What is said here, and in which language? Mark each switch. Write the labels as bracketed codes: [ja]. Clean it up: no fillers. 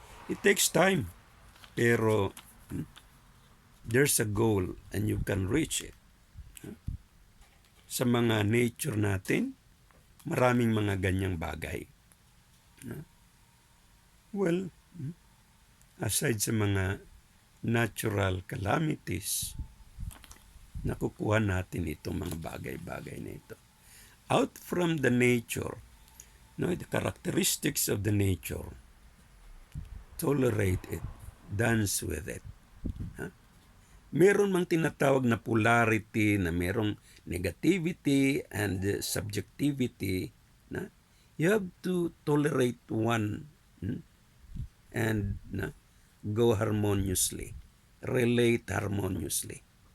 [en] It takes time, pero there's a goal and you can reach it. [tl] Sa mga nature natin, maraming mga ganyang bagay. Well, aside sa mga natural calamities, nakukuha natin itong mga bagay-bagay na ito. [en] Out from the nature, the characteristics of the nature, tolerate it, dance with it. [tl] Meron mang tinatawag na polarity, na merong [en] negativity and subjectivity, you have to tolerate one and go harmoniously, relate harmoniously.